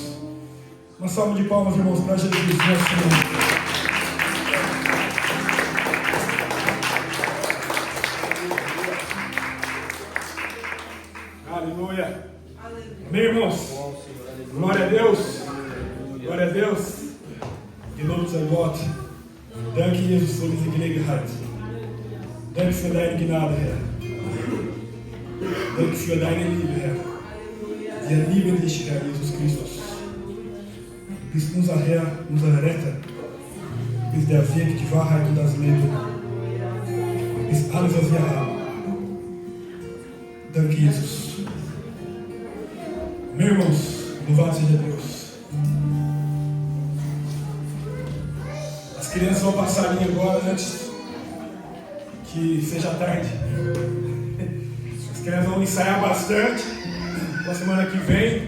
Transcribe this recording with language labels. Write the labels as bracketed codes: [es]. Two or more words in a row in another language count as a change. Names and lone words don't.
[pt] Uma salva de palmas, irmãos, para Jesus, nosso Senhor. Aleluia. Amém, irmãos? Glória a Deus. Glória a Deus. [de] Gelobt sei Gott. Danke, Jesus, für diese Gelegenheit. Danke für deine Gnade, Herr. Danke für deine Liebe, Herr. Wir lieben dich, Herr Jesus Christus. Du bist unser Herr, unser Retter. Du bist der Weg, die Wahrheit und das Leben. Du bist alles, was wir haben. Danke, Jesus. [pt] Meus irmãos, louvado seja Deus. As crianças vão passar a linha agora antes que seja tarde. As crianças vão ensaiar bastante na semana que vem.